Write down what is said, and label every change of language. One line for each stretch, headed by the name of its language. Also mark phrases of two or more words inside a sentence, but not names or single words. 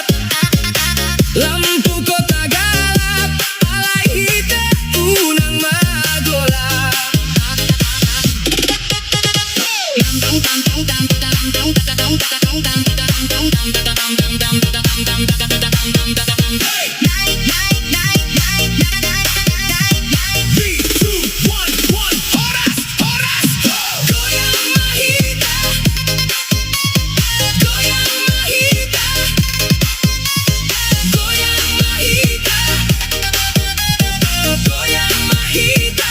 Batak Toba: Lampu kota galap, alay hitam unang magolap.
English: Three, two, one,
Batak Toba: horas, goyang mahita, goyang mahita, goyang mahita, goyang mahita.